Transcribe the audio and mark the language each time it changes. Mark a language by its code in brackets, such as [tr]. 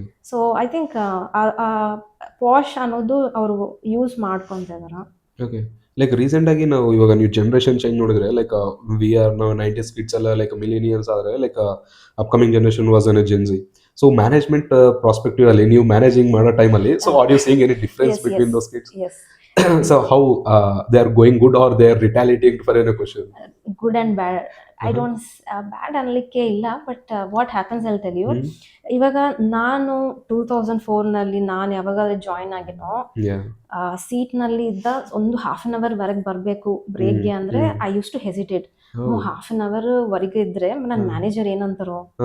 [en] so I think [kn] posh ಅನ್ನೋದು ಅವರು use ಮಾಡ್ಕೊತಾ ಇದಾರ. ಲೈಕ್ ರೀಸೆಂಟಾಗಿ ನಾವು ಇವಾಗ ನೀವು ಜನ್ರೇಷನ್ ಚೇಂಜ್ ನೋಡಿದ್ರೆ, [en] like we are [kn] ನಾವು 90s ಕಿಡ್ಸ್ ಎಲ್ಲ ಲೈಕ್ ಮಿಲಿನಿಯಲ್ಸ್ ಆದರೆ, like upcoming generation was an Gen Z. So management prospective ಅಲ್ಲಿ ನೀವು ಮ್ಯಾನೇಜಿಂಗ್ ಮಾಡೋ ಟೈಮಲ್ಲಿ [en] So are you seeing any difference Yes, between yes, those kids? yes. So how they are going good or they are retaliating for any question? Good and bad. I Uh-huh. don't [kn] ಬ್ಯಾಡ್ ಅನ್ಲಿಕ್ಕೆ ಇಲ್ಲ, [en] But what happens I'll tell you. Mhm. [kn] ಇವಾಗ ನಾನು 2004ನಲ್ಲಿ ನಾನು ಯಾವಾಗಾದ್ರೂ join ಆಗಿನೋ, [en] Yeah. [kn] ಸೀಟ್ನಲ್ಲಿ ಇದ್ದ ಒಂದು half an hour ವರೆಗೆ ಬರಬೇಕು ಬ್ರೇಕ್ಗೆ ಅಂದರೆ [en] I use to hesitate. Oh. [kn] Half an hour ವರೆಗೆ ಇದ್ರೆ ನನ್ನ ಮ್ಯಾನೇಜರ್ ಏನಂತಾರೋ,